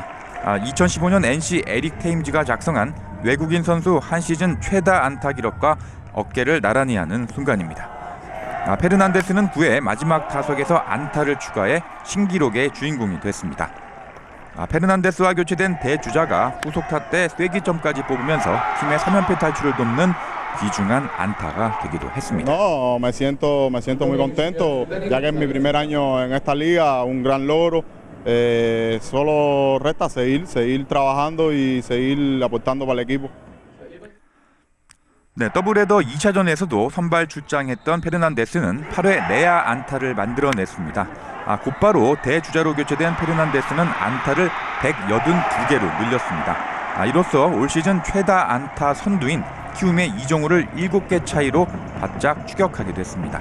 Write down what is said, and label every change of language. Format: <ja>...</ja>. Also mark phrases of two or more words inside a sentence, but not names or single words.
<ko>2015년 NC 에릭 테임즈가 작성한 외국인 선수 한 시즌 최다 안타 기록과 어깨를 나란히 하는 순간입니다. 페르난데스는 9회 마지막 타석에서 안타를 추가해 신기록의 주인공이 됐습니다. 페르난데스와 교체된 대주자가 후속타 때 쐐기점까지 뽑으면서 팀의 3연패 탈출을 돕는 귀중한 안타가 되기도 했습니다.</ko> <es>No, me siento muy contento, ya que es mi primer año en esta liga, un gran logro. Solo resta seguir trabajando y seguir aportando para el equipo.</es> <ko>네, 더블헤더 2차전에서도 선발 출장했던 페르난데스는 8회 내야 안타를 만들어냈습니다. 곧바로 대주자로 교체된 페르난데스는 안타를 182개로 늘렸습니다. 이로써 올 시즌 최다 안타 선두인 키움의 이정우를 7개 차이로 바짝 추격하게 됐습니다.</ko>